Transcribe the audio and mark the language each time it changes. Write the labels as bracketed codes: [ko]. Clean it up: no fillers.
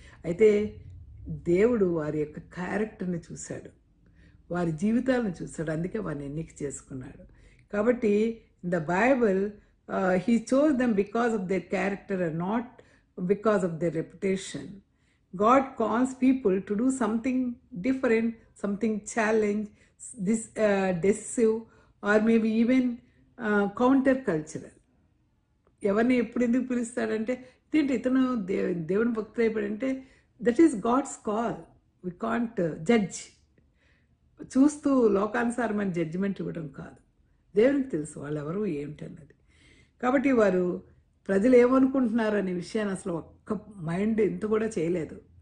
[te] అయితే దేవుడు వారి యొక్క క్యారెక్టర్ని చూశాడు, వారి జీవితాలను చూశాడు, అందుకే వారిని ఎన్నిక చేసుకున్నాడు. [en] కాబట్టి in the Bible he chose them because of their character and not because of their reputation. God calls people to do something different, something challenge, this decisive, or maybe even counter cultural. [te] ఎవరిని ఎప్పుడు ఎందుకు పిలుస్తాడంటే ఇదేంటి ఇతను దేవుని భక్తులు అయిపోయాడంటే [en] That is God's call. We can't judge. [te] చూస్తూ లోకానుసారమైన judgement ఇవ్వడం కాదు. దేవునికి తెలుసు వాళ్ళు ఎవరు ఏమిటి అన్నది. కాబట్టి వారు ప్రజలు ఏమనుకుంటున్నారు అనే విషయాన్ని అసలు ఒక్క మైండ్ ఇంత కూడా చేయలేదు.